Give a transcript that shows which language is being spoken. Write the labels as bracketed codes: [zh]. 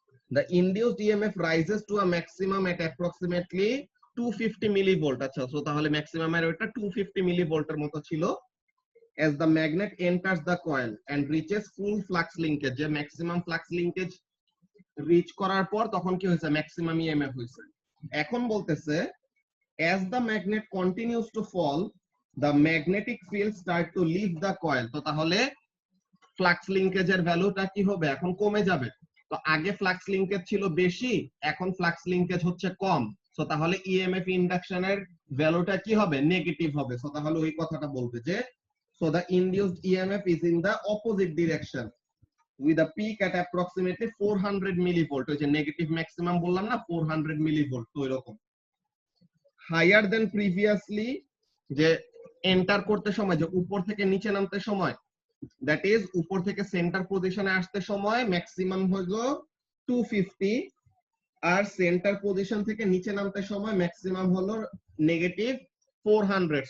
[en] The induced EMF rises to a maximum at approximately 250 millivolt। [bn] আচ্ছা, so তাহলে maximum এর ওটা 250 millivolt এর মতো ছিল। [en] As the magnet enters the coil and reaches full flux linkage, [bn] যে ম্যাক্সিমাম ফ্লাক্স লিংকেজ রিচ করার পর তখন কি হয়েছে? ম্যাক্সিমাম ইএমএফ হয়েছে। এখন বলতেছে [en] as the magnet continues to fall, the magnetic field start to leave the coil। [bn] তো তাহলে ফ্লাক্স লিংকেজের ভ্যালুটা কি হবে? এখন কমে যাবে। তো আগে ফ্লাক্স লিংকেজ ছিল বেশি, এখন ফ্লাক্স লিংকেজ হচ্ছে কম। সো তাহলে ইএমএফ ইন্ডাকশনের ভ্যালুটা কি হবে? নেগেটিভ হবে। সো তাহলে ওই কথাটা বলবে যে [en] so the induced EMF is in the opposite direction with a peak at approximately 400 millivolt। [bn] ওই যে নেগেটিভ ম্যাক্সিমাম বললাম না, 400 millivolt। তো এরকম হায়ার দেন প্রিভিয়াসলি, যে এন্টার করতে সময়, যে উপর থেকে নিচে নামতে সময়, দ্যাট ইজ উপর থেকে সেন্টার পজিশনে আসতে সময় ম্যাক্সিমাম হলো 250, আর সেন্টার পজিশন থেকে নিচে নামতে সময় ম্যাক্সিমাম হলো নেগেটিভ 400।